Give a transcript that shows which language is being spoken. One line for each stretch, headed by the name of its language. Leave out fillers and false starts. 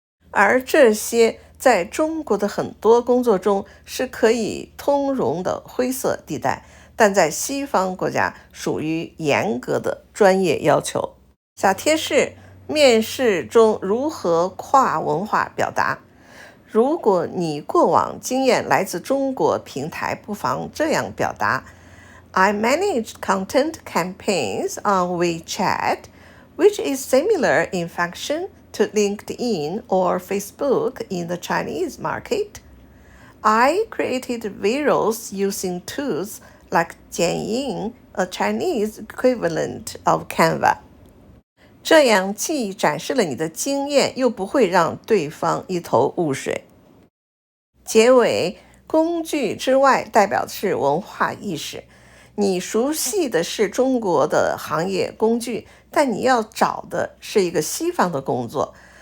Chinese: 而这些在中国的很多工作中是可以通融的灰色地带，但在西方国家属于严格的专业要求。小贴士：面试中如何跨文化表达？如果你过往经验来自中国平台，不妨这样表达：
English: I managed content campaigns on WeChat, which is similar in function to LinkedIn or Facebook in the Chinese market. I created videos using tools like Jianying, a Chinese equivalent of Canva.
Chinese: 这样既展示了你的经验，又不会让对方一头雾水。结尾，工具之外代表的是文化意识。你熟悉的是中国的行业工具，但你要找的是一个西方的工作。